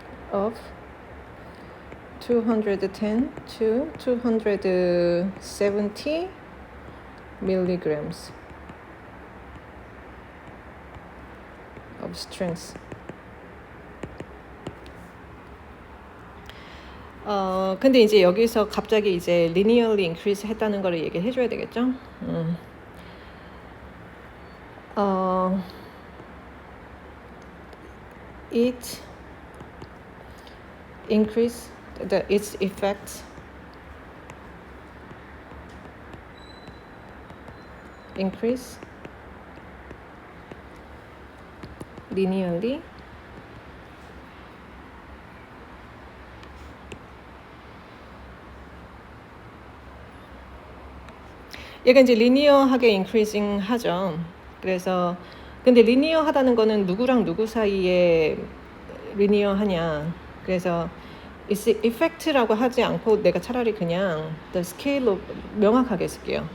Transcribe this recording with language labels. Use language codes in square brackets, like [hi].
[en] of 210 to 270 milligrams of strength. [ko] 근데 이제 여기서 갑자기 이제 [en] linearly increase [ko] 했다는 거를 얘기를 해줘야 되겠죠? [en] It increase its effects increase linearly [ko] 얘가 이제 리니어하게 [en] increasing 하죠. [ko] 그래서 근데 리니어하다는 거는 누구랑 누구 사이에 리니어하냐. 그래서 its effect라고 하지 않고 내가 차라리 그냥 the scale of 명확하게 쓸게요.